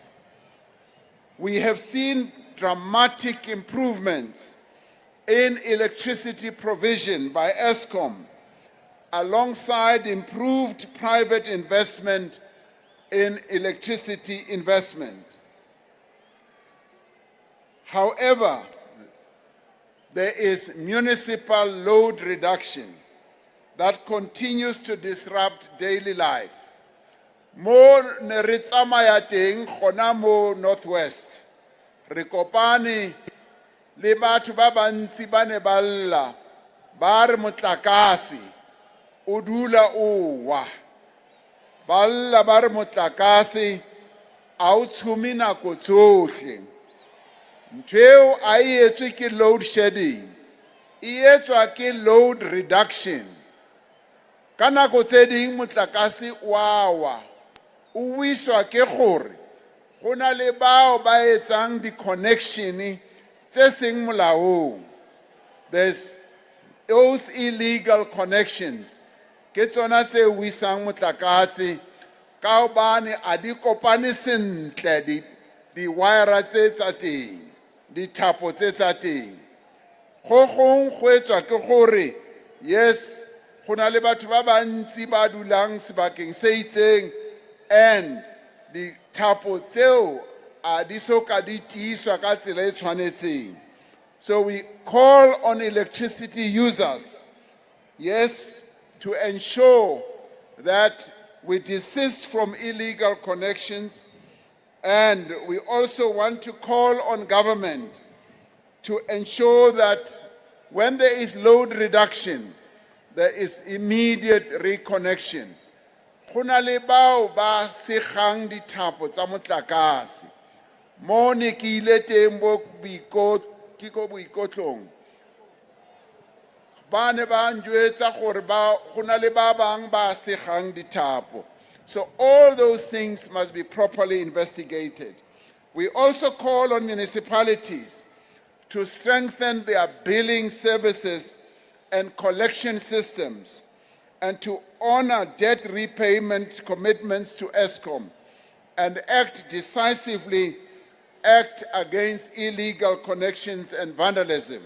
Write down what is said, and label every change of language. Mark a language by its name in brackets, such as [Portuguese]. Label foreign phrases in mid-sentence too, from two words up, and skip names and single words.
[English] We have seen dramatic improvements in electricity provision by Eskom, alongside improved private investment in electricity investment. However, there is municipal load reduction that continues to disrupt daily life. [Tswana] Mo ne re tsamaya teng gona mo Northwest, re kopane le batho ba bantsi ba ne ba lla ba re motlakase o dula o wa, ba lla ba re motlakase a o tshumi nako tsohle. Ntho eo a e etswe ke [English] load shedding, [Tswana] e etswa ke [English] load reduction. [Tswana] Ka nako tse ding motlakase wa wa, o wiswa ke gore go na le bao ba etsang di-connection tse seng molaong. [English] There's those illegal connections [Tswana] ke tsona tse wisang motlakase ka hobane a di kopane sentle di-wire tse tsa teng, dithapo tse tsa teng. Go gong go etswa ke gore yes, go na le batho ba bantsi ba dulang sebakeng se itseng and dithapo tseo a di soka di tiiswa ka tsela e tshwanetseng. [English] So we call on electricity users, yes, to ensure that we desist from illegal connections, and we also want to call on government to ensure that when there is load reduction, there is immediate reconnection. [Tswana] Go na le bao ba segang dithapo tsa motlakase. Mo ne ke ile teng mo 𝐦𝐻𝐾𝐭, ba ne ba njwetsa gore go na le ba bang ba segang dithapo. [English] So all those things must be properly investigated. We also call on municipalities to strengthen their billing services and collection systems, and to honor debt repayment commitments to ESCOM, and act decisively against illegal connections and vandalism.